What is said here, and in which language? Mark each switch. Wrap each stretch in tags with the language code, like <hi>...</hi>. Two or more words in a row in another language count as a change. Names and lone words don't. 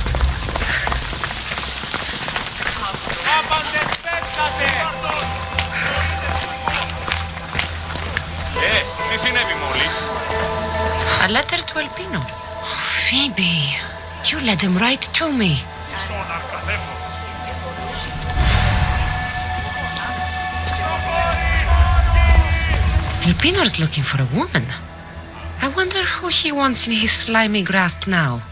<el>Τι συνέβη μόλις?</el> <en>A letter to Elpino. Phoebe, you let him write to me.</en> <el>Στον αρκαδεύω.</el> <en>Elpino's looking for a woman. I wonder who he wants in his slimy grasp now.</en>